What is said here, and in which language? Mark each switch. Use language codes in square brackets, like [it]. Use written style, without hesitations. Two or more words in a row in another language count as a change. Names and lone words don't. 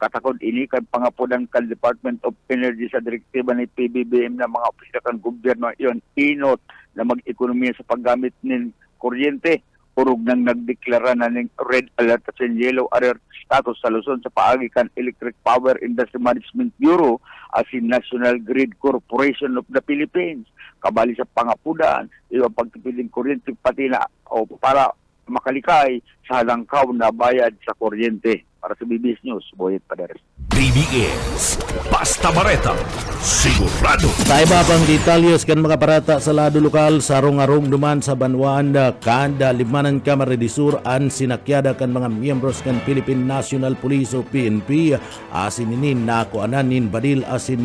[bik] katakod ini kay pangapunan kan Department of Energy sa direktiba ni PBBM na mga opisina kan gobyerno iyon inot na mag-ekonomiya sa paggamit ng kuryente. Urog nang nagdeklara na ng [en] red alert [bik] at [en] yellow alert status [bik] sa Luzon sa paagi kan Electric Power Industry Management Bureau as in National Grid Corporation of the Philippines. Kabali sa pangapunan, iwang pagtipiling kuryente pati na o para makalikay sa halangkaw na bayad sa kuryente. Para sa BBS News, Boyet Paderes. BBS Basta Bareta Sigurado. Sa iba pang detalyes kan mga barata sa lado lokal, sarong-arong duman sa Banwaan, kada limanan Kamara de Sur an sinakyada kan mga miyembros kan Philippine National Police o PNP asin ini nakuananin badil asin